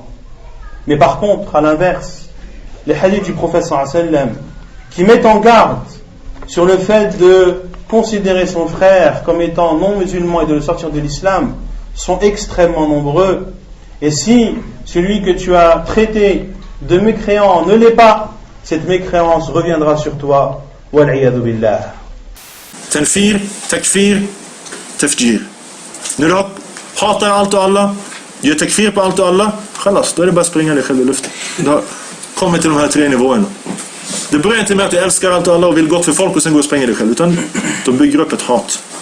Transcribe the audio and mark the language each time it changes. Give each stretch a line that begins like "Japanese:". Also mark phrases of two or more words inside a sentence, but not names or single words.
French: Mais par contre, à l'inverse, les hadiths du prophète
Arabic: sallallahu alayhi wa sallam
French: qui mettent en garde sur le fait de considérer son frère comme étant non-musulman et de le sortir de l'islam sont extrêmement nombreux. Et si celui que tu as traité de mécréant ne l'est pas, cette mécréance reviendra sur toi.
Arabic: Wal'iyadu billah. Tanfir, takfir, tafjir.
Swedish: När du hatar allt och alla, gör takfir på allt och alla, khalas, då är det bara att springa dig själv i luften. Du har kommit till de här 3 nivåerna. Det börjar inte med att du älskar allt och alla och vill gott för folk och sen går och springa dig själv, utan de bygger upp ett hat.